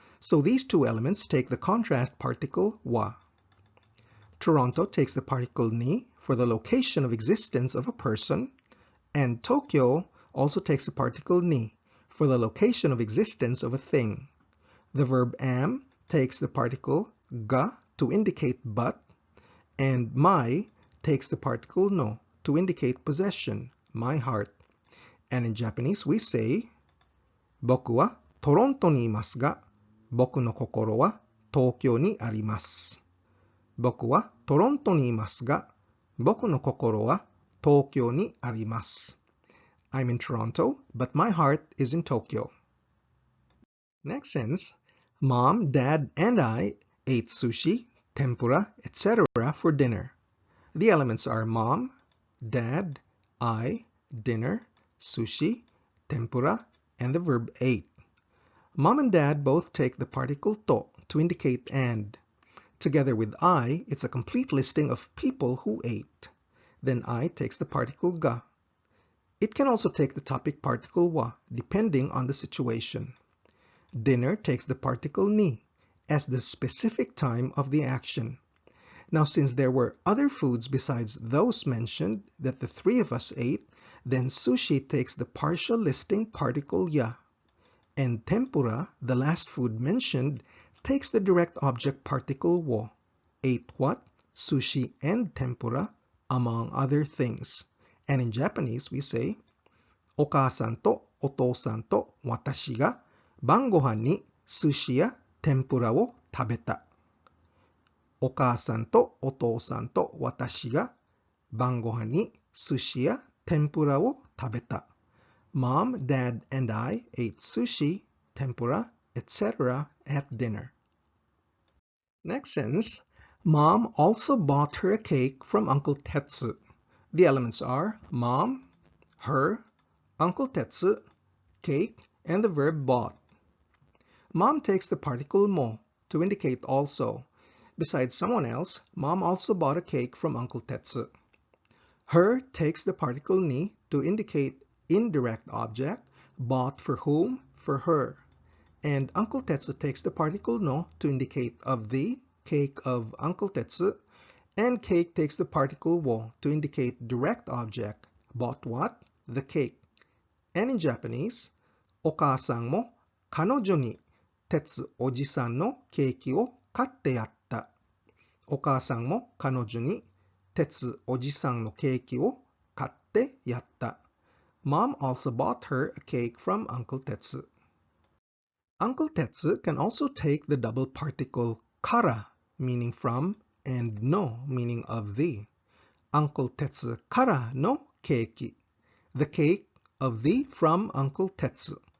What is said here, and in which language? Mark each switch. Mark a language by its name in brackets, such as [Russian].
[English] So these two elements take the contrast particle wa. Toronto takes the particle ni for the location of existence of a person, and Tokyo also takes the particle ni for the location of existence of a thing. The verb am takes the particle ga to indicate but, and my takes the particle no to indicate possession, my heart. And in Japanese we say, [Japanese] 僕はトロントにいますが、僕の心は東京にあります。僕はトロントにいますが、僕の心は東京にあります。 [English] I'm in Toronto, but my heart is in Tokyo. Next sentence, Mom, Dad, and I ate sushi, tempura, etc. for dinner. The elements are Mom, Dad, I, dinner, sushi, tempura, and the verb ate. Mom and Dad both take the particle to indicate and. Together with I, it's a complete listing of people who ate. Then I takes the particle ga. It can also take the topic particle wa, depending on the situation. Dinner takes the particle ni, as the specific time of the action. Now, since there were other foods besides those mentioned that the three of us ate, then sushi takes the partial listing particle ya. And tempura, the last food mentioned, takes the direct object particle wo. Ate what? Sushi and tempura, among other things. And in Japanese, we say, [Japanese] お母さんとお父さんと私が晩ご飯に寿司や天ぷらを食べた。お母さんとお父さんと私が晩ご飯に寿司や天ぷらを食べた。 [English] Mom, Dad, and I ate sushi, tempura, etc. at dinner. Next sentence, Mom also bought her a cake from Uncle Tetsu. The elements are Mom, her, Uncle Tetsu, cake, and the verb bought. Mom takes the particle mo to indicate also. Besides someone else, Mom also bought a cake from Uncle Tetsu. Her takes the particle ni to indicate indirect object, bought for whom? For her. And Uncle Tetsu takes the particle no to indicate of the cake of Uncle Tetsu, and cake takes the particle wo to indicate direct object, bought what? The cake. And in Japanese, [Japanese] お母さんも彼女に鉄おじさんのケーキを買ってやった。お母さんも彼女に鉄おじさんのケーキを買ってやった。 [English] Mom also bought her a cake from Uncle Tetsu. Uncle Tetsu can also take the double particle kara, meaning from, and no, meaning of the. [Japanese] Uncle Tetsu kara no keiki. [English] The cake of the from Uncle Tetsu.